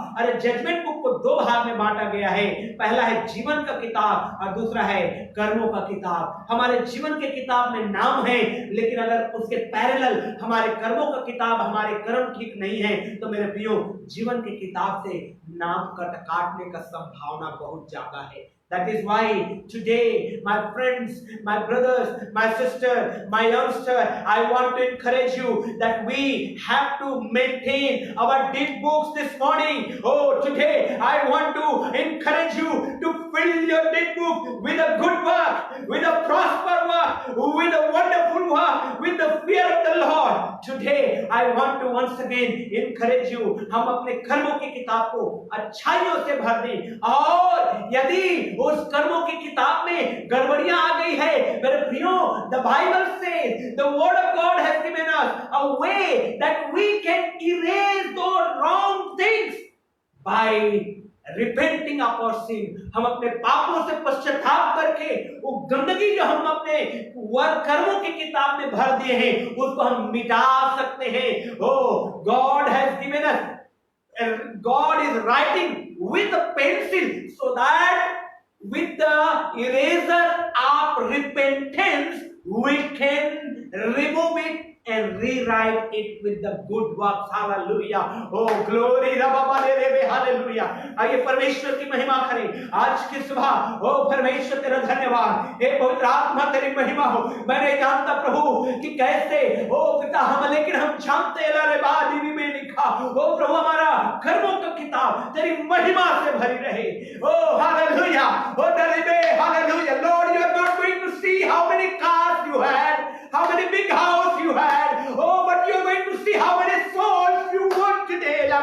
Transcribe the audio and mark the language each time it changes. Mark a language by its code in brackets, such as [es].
[hi] अरे judgement book को 2 भाग में बांटा गया है, पहला है जीवन का किताब और दूसरा है कर्मों का किताब। हमारे जीवन के किताब में नाम है, लेकिन अगर उसके पैरेलल हमारे कर्मों का किताब, हमारे कर्म ठीक नहीं है, तो मेरे प्रियो, जीवन की किताब से नाम काटने का संभावना बहुत ज्यादा है। [en] That is why today, my friends, my brothers, my sister, my youngster, I want to encourage you that we have to maintain our deed books this morning. Today I want to encourage you to fill your deed book with a good work, with a prosper work, with a wonderful work, with the fear of the Lord. Today I want to once again encourage you, [hi] हम अपने कर्मों की किताब को अच्छाइयों से भर दें, और यदि उस कर्मों की किताब में गड़बड़ियां आ गई है, मेरे प्रियो, [en] the Bible says, the word of God has given us a way that we can erase those wrong things by repenting of our sin. [hi] हम अपने पापों से पश्चाताप करके वो गंदगी जो हम अपने कर्मों की किताब में भर दिए हैं, उसको हम मिटा सकते हैं। [en] God has given us, God is writing with a pencil so that with the eraser of repentance we can remove it and rewrite it with the good works. Hallelujah. Glory, hallelujah. [hi] आइए परमेश्वर की महिमा करें आज की सुबह। परमेश्वर तेरा धन्यवाद, हे पवित्र आत्मा तेरी महिमा हो। मैं नहीं जानता प्रभु कि कैसे पिता हम, लेकिन हम जानते हैं में लिखा प्रभु हमारा कर्मों का किताब तेरी महिमा से भरी रहे। Hallelujah, hallelujah. [en] Lord, you are not going to see how many cars you had, how many big house you had, but you are going to see how many souls you won today.